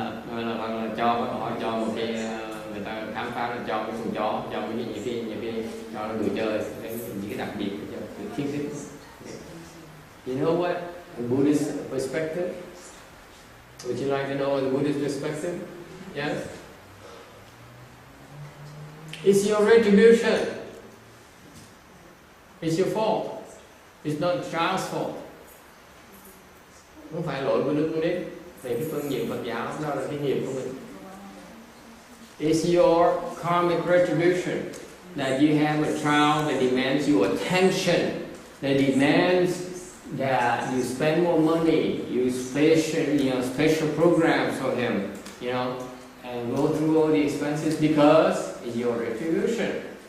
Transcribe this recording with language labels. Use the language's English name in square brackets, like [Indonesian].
[Vietnamese] Hoặc là họ cho một cái người ta khám phá là cho cái con chó, cho mấy cái nhiều khi cho nó đồ chơi, những cái đặc biệt cho thiết thực. [English] You know what? In Buddhist perspective, would you like to know the Buddhist perspective? Yes? It's your retribution. It's your fault. It's not the child's fault. [Vietnamese] Không phải lỗi của đứa con nít. Về cái phương diện Phật giáo, đó là cái nghiệp của mình. [English] It's your karmic retribution that you have a child that demands your attention, that demands that you spend more money, you special programs for him, and go through all the expenses because it's your retribution.